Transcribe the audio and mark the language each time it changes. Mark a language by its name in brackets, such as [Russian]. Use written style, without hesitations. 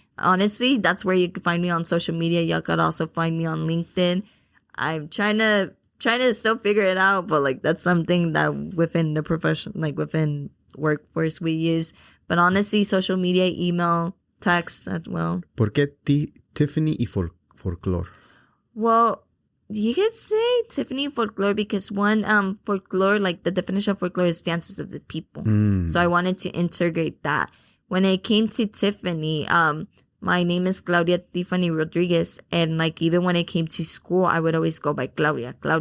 [English] Honestly, that's where you can find me on social media. Y'all could also find me on LinkedIn. I'm trying to still figure it out, but like that's something that within the profession, like within workforce we use. But honestly, social media, email, text as well. [Spanish] ¿Por qué Tiffany y Folklore? [English] Well, you could say Tiffany Folklore because one, folklore, like the definition of folklore is dances of the people. So I wanted to integrate that. When it came to Tiffany, my name is Claudia Tiffany Rodriguez. And like even when it came to school, I would always go by Claudia.